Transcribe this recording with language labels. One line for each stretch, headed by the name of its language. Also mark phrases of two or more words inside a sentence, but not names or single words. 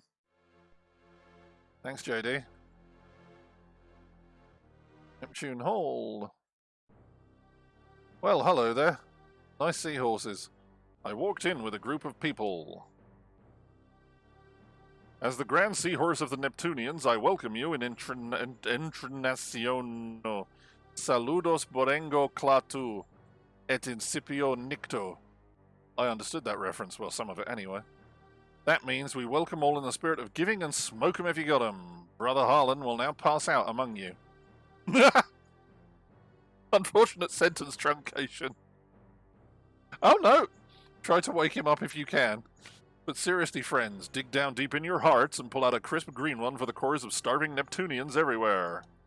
English: Thanks, JD. Neptune Hall. Well, hello there. Nice seahorses. I walked in with a group of people. As the Grand Seahorse of the Neptunians, I welcome you in Entrinaciono. Saludos Borengo Clatu. Et incipio nicto. I understood that reference, well, some of it anyway. That means we welcome all in the spirit of giving and smoke 'em if you got 'em. Brother Harlan will now pass out among you. Unfortunate sentence truncation. Oh no! Try to wake him up if you can. But seriously, friends, dig down deep in your hearts and pull out a crisp green one for the cores of starving Neptunians everywhere.